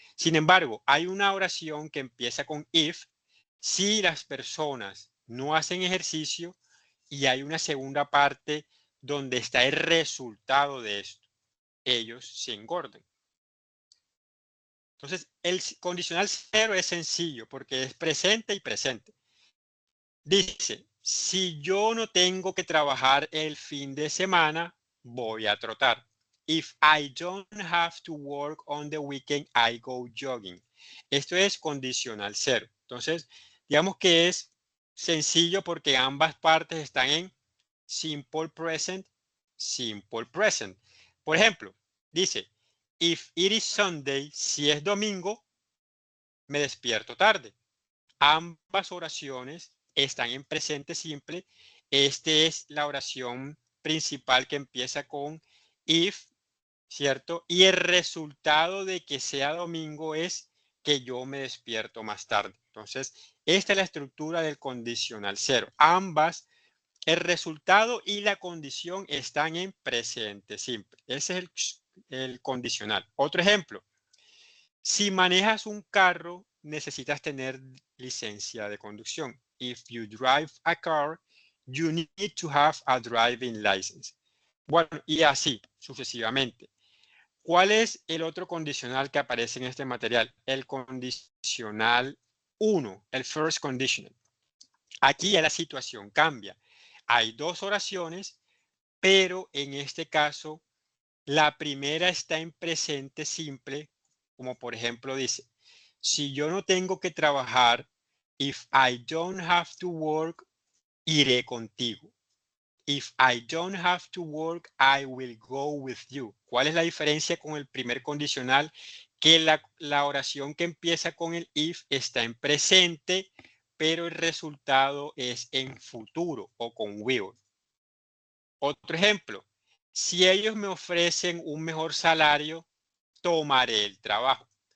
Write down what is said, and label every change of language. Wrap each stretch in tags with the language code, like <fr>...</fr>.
<es>Sin embargo, hay una oración que empieza con if, si las personas no hacen ejercicio, y hay una segunda parte donde está el resultado de esto. ellos se engorden. Entonces, el condicional 0 es sencillo porque es presente y presente. Dice, si yo no tengo que trabajar el fin de semana, voy a trotar.</es> <en>If I don't have to work on the weekend, I go jogging.</en> <es>Esto es condicional 0. Entonces, digamos que es sencillo porque ambas partes están en</es> <en>simple present, simple present.</en> <es>Por ejemplo, dice,</es> <en>if it is Sunday,</en> <es>si es domingo, me despierto tarde. Ambas oraciones están en presente simple. Esta es la oración principal que empieza con if, ¿cierto? Y el resultado de que sea domingo es que yo me despierto más tarde. Entonces, esta es la estructura del condicional 0. Ambas, el resultado y la condición están en presente simple. Ese es el condicional. Otro ejemplo. Si manejas un carro, necesitas tener licencia de conducción.</es> <en>If you drive a car, you need to have a driving license.</en> <es>Bueno, y así sucesivamente. ¿Cuál es el otro condicional que aparece en este material? El condicional 1, el</es> <en>first conditional.</en> <es>Aquí ya la situación cambia. Hay dos oraciones, pero en este caso, la primera está en presente simple, como por ejemplo dice, si yo no tengo que trabajar,</es> <en>if I don't have to work,</en> <es>iré contigo.</es> <en>If I don't have to work, I will go with you.</en> <es>¿Cuál es la diferencia con el primer condicional? Que la oración que empieza con el if está en presente, pero el resultado es en futuro o con will. Otro ejemplo, si ellos me ofrecen un mejor salario, tomaré el trabajo.</es>